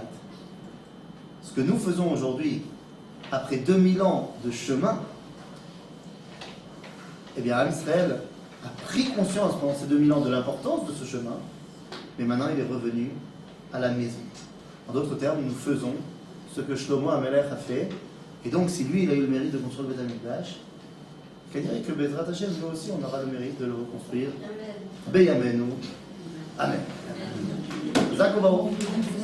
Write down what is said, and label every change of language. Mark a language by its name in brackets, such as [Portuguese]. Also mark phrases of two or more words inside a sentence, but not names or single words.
[French] Ce que nous faisons aujourd'hui, après 2000 ans de chemin, eh bien, Am Israël a pris conscience pendant ces 2000 ans de l'importance de ce chemin, mais maintenant il est revenu à la maison. En d'autres termes, nous faisons ce que Shlomo HaMelech a fait, et donc si lui il a eu le mérite de construire le Beth Amikdash, [Hebrew] כנראה que בעזרת השם, [French] nous aussi, on aura le mérite de le reconstruire. [Hebrew] בימינו. אמן. חזק וברוך.